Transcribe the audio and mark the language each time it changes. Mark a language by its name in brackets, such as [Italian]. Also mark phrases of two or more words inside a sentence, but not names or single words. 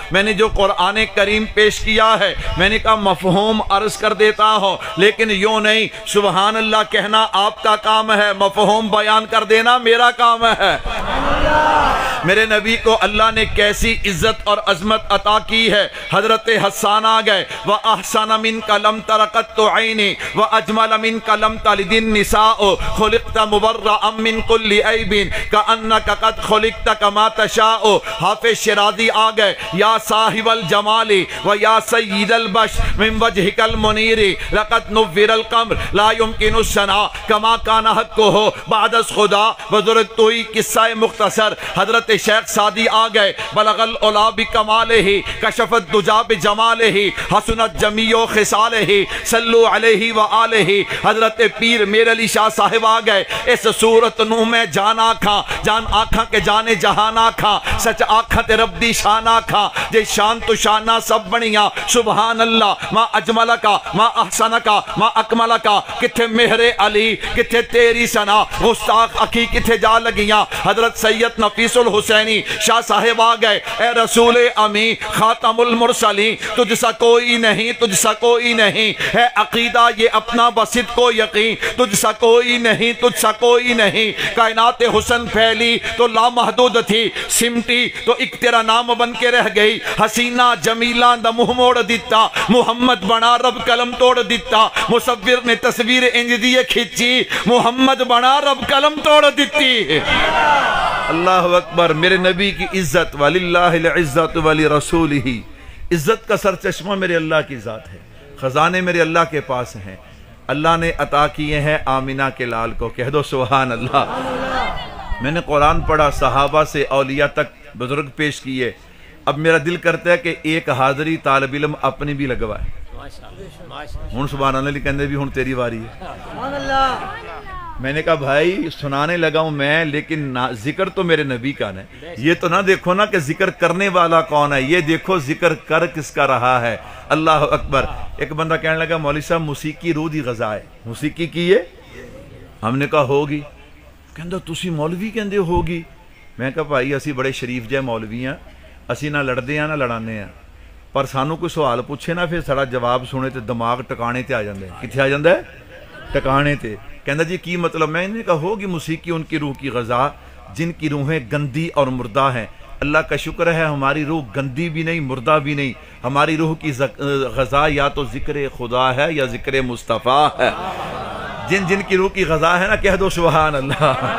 [Urdu] میں نے جو قرآن کریم پیش کیا ہے میں نے کہا مفہوم عرض کر دیتا ہوں، لیکن یوں نہیں، [Arabic] سبحان اللہ [Urdu] کہنا آپ کا کام ہے، مفہوم بیان کر دینا میرا کام ہے۔ میرے نبی کو اللہ نے کیسی عزت اور عظمت عطا کی ہے۔ حضرت حسان آ گئے، [Arabic] وَأَحْسَنَ مِنْكَ لَمْ تَرَ قَطُّ عَيْنِي وَأَجْمَلَ مِنْكَ لَمْ تَلِدِ النِّسَاءُ خُلِقْتَ مُبَرَّأً مِنْ كُلِّ عَيْبٍ كَأَنَّكَ قَدْ خُلِقْتَ كَمَا تَشَاءُ۔ حافظ شیرازی [Urdu] آ گئے، [Arabic] یا صاحب الجمال ویا سید البشر من وجهك المنیر لقد نور القمر لا يمكن الثناء كما كان حقه [Persian] بعد از خدا بزرگ توئی قصہ مختصر۔ [Arabic] حضرت شیخ سعدی [Urdu] آ گئے، [Arabic] بلغ العلا بکمالہ کشف الدجا بجمالہ حسنت جمیع خصالہ صلو علیہ وآلہ۔ [Punjabi] حضرت پیر میر علی شاہ صاحب [Urdu] آ گئے، [Punjabi] اس صورت نو میں جان آکھاں، جان آکھاں کے جانے جہان آکھاں، سچ آکھاں تے رب دی شان آکھاں، جے شان تو شانہ سب بنیاں۔ [Arabic] سبحان اللہ، ما اجمل کا، ما احسن کا، ما اکمل کا، [Punjabi] کتھے مہر علی، کتھے تیری سنا، گستاخ اکی کتھے جا لگیاں۔ [Urdu] حضرت سید نفیس الحسینی شاہ صاحب آ گئے، اے رسول امی [Arabic] خاتم المرسلین، [Urdu] تجھ سا کوئی نہیں، تجھ سا کوئی نہیں، ہے عقیدہ یہ اپنا بسط کو یقین، تجھ سا کوئی نہیں، تجھ سا کوئی نہیں۔ کائنات حسن پھیلی تو لامحدود تھی، سمٹی تو ایک تیرا نام بن کے رہ گئی۔ [Punjabi] حسینہ جمیلہ دا منہ موڑ دیتا، محمد بنا رب قلم توڑ دیتا، مصور نے تصویر انج دیے کھچی، محمد بنا رب قلم توڑ دیتی۔ [Arabic] اللہ اکبر۔ [Urdu] میرے نبی کی عزت، [Arabic] وَلِلَّهِ الْعِزَّةُ وَلِرَسُولِهِ، [Urdu] عزت کا سرچشمہ میرے اللہ کی ذات ہے، خزانے میرے اللہ کے پاس ہیں، اللہ نے عطا کیے ہیں آمینہ کے لال کو، کہہ دو [Arabic] سبحان اللہ۔ [Urdu] میں نے قرآن پڑھا، صحابہ سے اولیاء تک بزرگ پیش کیے، اب میرا دل کرتا ہے کہ ایک حاضری طالب علم اپنی بھی لگوائے۔ [Punjabi] ہن [Arabic] سبحان اللہ [Punjabi] کہندے بھی ہن تیری واری ہے۔ [Urdu] میں نے کہا بھائی سنانے لگا ہوں میں، لیکن ذکر تو میرے نبی کا ہے، یہ تو نہ دیکھو نا کہ ذکر کرنے والا کون ہے، یہ دیکھو ذکر کر کس کا رہا ہے۔ [Arabic] اللہ اکبر۔ [Punjabi] ایک بندہ کہنے لگا مولوی صاحب موسیقی روح دی غذا ہے، موسیقی کی ہے؟ [Urdu] ہم نے کہا ہوگی۔ [Punjabi] کہندہ تسی مولوی کہندے ہوگی؟ میں کہا بھائی اسی بڑے شریف جے مولوی ہیں، اسی نہ لڑدے ہیں نہ لڑانے ہیں، پر سانو کوئی سوال پوچھے نا پھر سارا جواب سنے تے دماغ ٹکانے تے آ جاندے ہیں۔ کتھے آ جاندہ ہے؟ ٹکانے تے۔ کہندہ جی کی مطلب؟ [Urdu] میں نے کہا ہوگی موسیقی ان کی روح کی غذا جن کی روحیں گندی اور مردہ ہیں۔ اللہ کا شکر ہے ہماری روح گندی بھی نہیں مردہ بھی نہیں، ہماری روح کی غذا یا تو ذکر خدا ہے یا ذکر مصطفیٰ ہے۔ جن جن کی روح کی غذا ہے نا کہہ دو [Arabic] سبحان اللہ۔